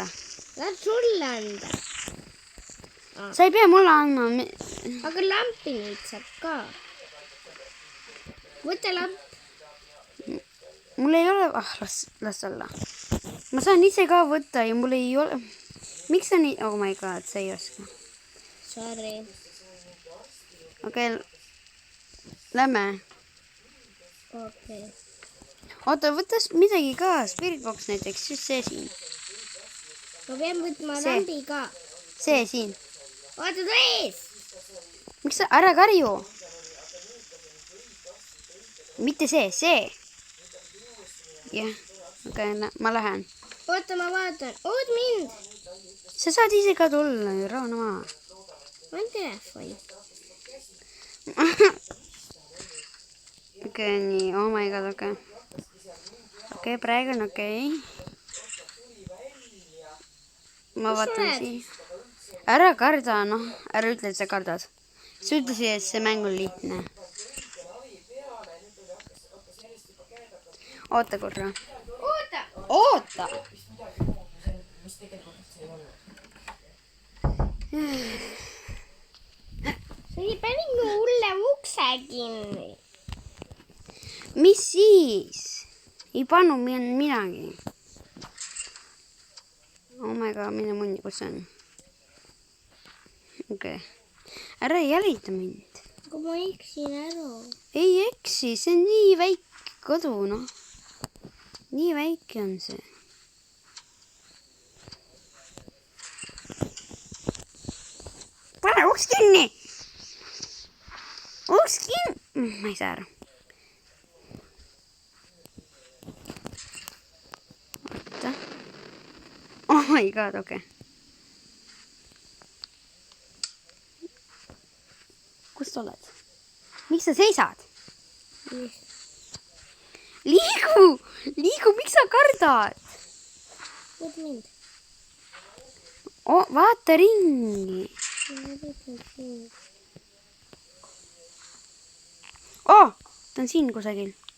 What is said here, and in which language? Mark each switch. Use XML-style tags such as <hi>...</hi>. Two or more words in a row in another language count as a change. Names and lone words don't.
<et>Lähed sulle anda. Sa ei pea mulle andma. Aga lampi nüüd saab ka. Võta lamp. Mul ei ole... las olla. Ma saan ise ka võtta ja mul ei ole... Miks sa nii...</et> <en>Oh my god,</en> <et>sa ei oska. Sorry. Okei. Lähme. Okei. Oota, võtas midagi ka.</et> <en>Spirit box</en> <et>näiteks. Just see siin. Ma pean võtma lambi ka. See siin. Oota, tões! Miks sa... Ära karju. Mitte see. Jah. Okei, ma lähen. Oota, ma vaatan. Oot mind! Sa saad ise ka tulla. Rauna maa. Ma on telefoni. Okei, nii.</et> <en>Oh my god,</en> <et>okei. Okei, praegu on okei. Ma vaatan siin. Ära karda, noh. Ära ütle, et sa kardad. Sa ütlesid, et see mäng on lihtne. Oota korra. Oota! Sa ei pannud mulle ukse kinni. Mis siis? Ei pannud midagi.</et> <en>Oh my god,</en> <et>mine munni, kus see on? Okei. Ära jälita mind. Aga ma eksin ära. Ei eksi, see on nii väike kodu, noh. Nii väike on see. Pane uks kinni! Uks kinni! Ma ei saa aru. Oota.</et> <en>Oh my god,</en> <et>okei. Kus sa oled? Miks sa seisad? Liigu, miks sa kardad? Võt mind. Vaata ringi. Ta on siin kusagil.</et>